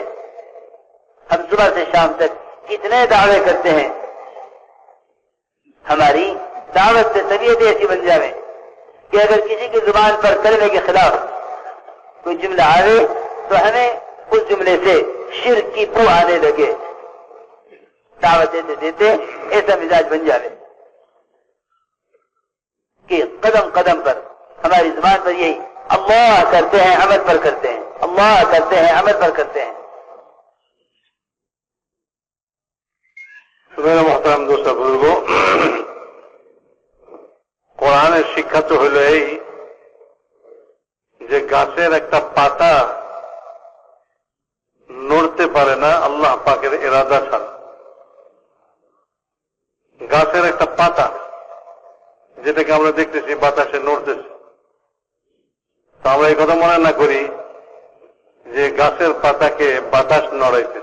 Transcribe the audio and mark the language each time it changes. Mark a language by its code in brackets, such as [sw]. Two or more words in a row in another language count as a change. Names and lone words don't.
[ur] ہم صبح سے شام تک کتنے دعوے کرتے ہیں، ہماری دعوت سے طبیعت ایسی بن جائے کہ اگر کسی کی زبان پر کلمے کے خلاف کوئی جملہ آئے تو ہمیں اس جملے سے شرک کی بو آنے لگے، دعوت دیتے دیتے ایسا مزاج بن جائے کہ قدم قدم پر ہماری زبان پر یہی اللہ کرتے ہیں، عمل پر کرتے ہیں، اللہ کرتے ہیں، عمل پر کرتے ہیں۔ میرا محترم دوست بزرگوں، [bn] কোরআনের শিক্ষা তো হলো এই যে গাছের একটা পাতা নড়তে পারে না আল্লাহ পাকের ইরাদা ছাড়া। গাছের একটা পাতা যেটাকে আমরা দেখতেছি বাতাসে নড়তেছে, তো আমরা এই কথা মনে না করি যে গাছের পাতাকে বাতাস নড়াইতেছে।